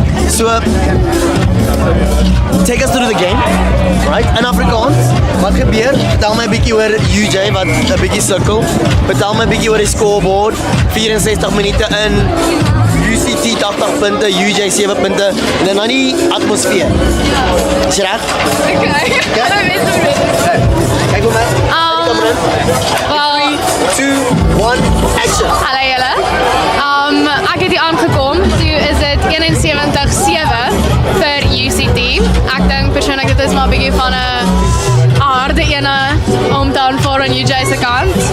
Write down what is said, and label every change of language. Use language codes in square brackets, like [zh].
[en] So, take us through the game, right? In Afrikaans, [af] wat gebeur? Vertel my 'n bietjie oor UJ wat 'n bietjie sukkel. Vertel my 'n bietjie oor die scoreboard. 64 minute in, UCT 80 punte, UJ 7 punte en dan die atmosfeer. Is jy reg? Okay. Kyk hoe my. Well, [en] 3, 2, 1, action. [af] Hallo julle. Ek het hier aangekom. Toe is dit 71-7 vir UCT. Ek dink persoonlik dit is maar 'n bietjie van 'n harde ene hometown voor aan UJ se kant.